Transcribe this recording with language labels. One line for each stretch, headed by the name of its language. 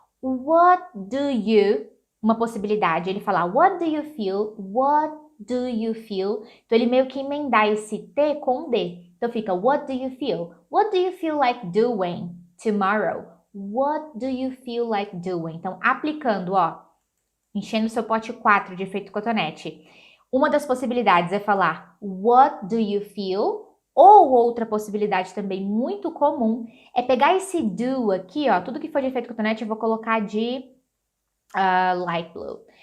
English: What do you,
Portuguese: uma possibilidade, ele falar,
English: what do you feel, what do you feel?
Portuguese: Então, ele meio que emendar esse T com um D. Então, fica,
English: what do you feel? What do you feel like doing tomorrow? What do you feel like doing?
Portuguese: Então, aplicando, ó, enchendo seu pote 4 de efeito cotonete. Uma das possibilidades é falar,
English: what do you feel?
Portuguese: Ou outra possibilidade também muito comum é pegar esse do aqui, ó, tudo que for de efeito cotonete eu vou colocar de light blue.